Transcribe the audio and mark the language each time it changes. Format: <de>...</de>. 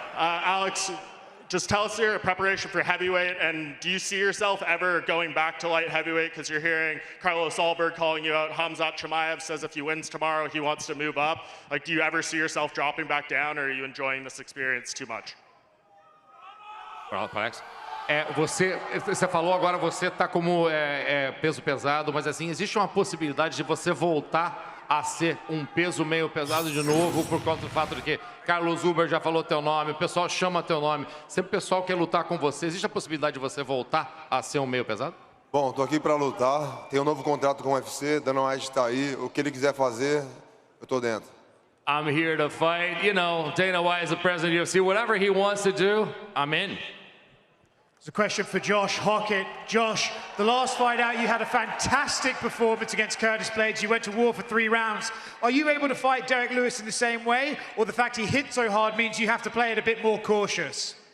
<en>Alex, just tell us your preparation for heavyweight, and do you see yourself ever going back to light heavyweight? Because you're hearing Carlos Alberg calling you out. Hamzat Chimaev says if he wins tomorrow, he wants to move up. Like, do you ever see yourself dropping back down, or are you enjoying this experience too much? Alex.</en> <pt>Você falou agora, você está como peso pesado, mas assim, existe uma possibilidade de você voltar a ser um peso meio pesado de novo por conta do fato de que Carlos Uber já falou teu nome, o pessoal chama teu nome, sempre o pessoal quer lutar com você, existe a possibilidade de você voltar a ser um meio pesado? Bom, tô aqui para lutar, tenho um novo contrato com o UFC, Dana White está aí, o que ele quiser fazer, eu tô dentro.</pt> <en>I'm here to fight, you know, Dana White is the president of the UFC, whatever he wants to do, I'm in. It's a question for Josh Hockett. Josh, the last fight out, you had a fantastic performance against Curtis Blades. You went to war for 3 rounds. Are you able to fight Derek Lewis in the same way, or the fact he hit so hard means you have to play it a bit more cautious?</en>